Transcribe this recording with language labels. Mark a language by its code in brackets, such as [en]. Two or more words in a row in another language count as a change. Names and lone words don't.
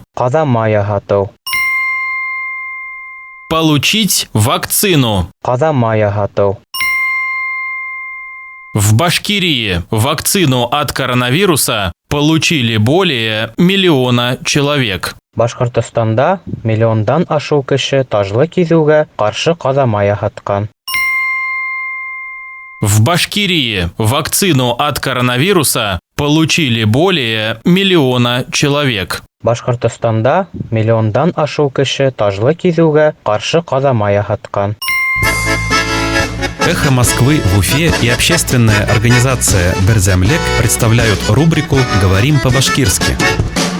[ru] Кадама я готов. Получить вакцину. Кадама я готов. В Башкирии вакцину от коронавируса получили более 1 миллиона человек. [ba] Башкортостанда миллиондан ашу кеше тажлы кизүгә каршы кадама яһаткан. [ru] В Башкирии вакцину от коронавируса получили более 1 миллиона человек. [ba] Башкортостанда миллиондан ашу кеше тажлы кизүгә каршы кадама яһаткан. [ru] «Эхо Москвы» в Уфе и общественная организация «Берзямлек» представляют рубрику «Говорим по-башкирски».